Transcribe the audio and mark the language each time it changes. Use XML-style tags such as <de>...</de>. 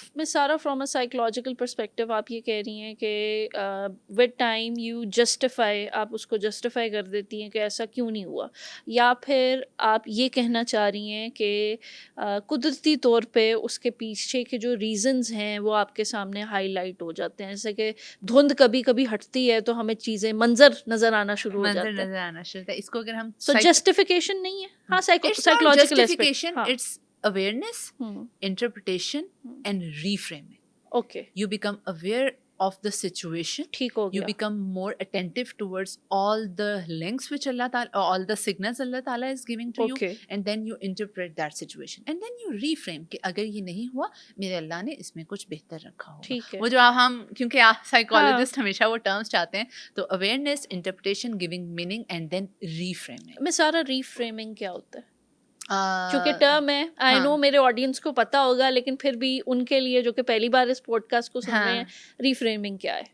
<ur>میں سارا from a psychological perspective آپ یہ کہہ رہی ہیں کہ ود ٹائم یو جسٹیفائی, آپ اس کو جسٹیفائی کر دیتی ہیں کہ ایسا کیوں نہیں ہوا, یا پھر آپ یہ کہنا چاہ رہی ہیں کہ قدرتی طور پہ اس کے پیچھے کے جو ریزنز ہیں وہ آپ کے سامنے ہائی لائٹ ہو جاتے ہیں, جیسے کہ دھند کبھی کبھی ہٹتی ہے تو ہمیں چیزیں منظر نظر آنا شروع ہو جاتا ہے. اس کو اگر ہم سو جسٹیفیکیشن نہیں ہے, ہاں psychological aspect,</ur> <en>It's awareness, interpretation and reframing. Okay. You become aware of the situation.</en> <ur>ٹھیک ہو گیا.</ur> <en>You become more attentive towards all the links which Allah Ta'ala, all the signals Allah Ta'ala is giving to you, and then you interpret that situation and then you reframe کہ اگر یہ نہیں ہوا میرے اللہ نے اس میں کچھ بہتر رکھا ہوگا.</en> <ur>وہ جو ہم کیونکہ سائیکالوجسٹ ہمیشہ وہ ٹرمز چاہتے ہیں, تو awareness, interpretation, giving meaning and then reframing. میں سارا ریفریمنگ کیا ہوتا ہے کیونکہ ٹرم ہے, آئی نو میرے آڈینس کو پتا ہوگا, لیکن پھر بھی ان کے لیے جو کہ پہلی بار اس پوڈ کاسٹ کو سن رہے ہیں, ریفریمنگ کیا ہے؟</ur>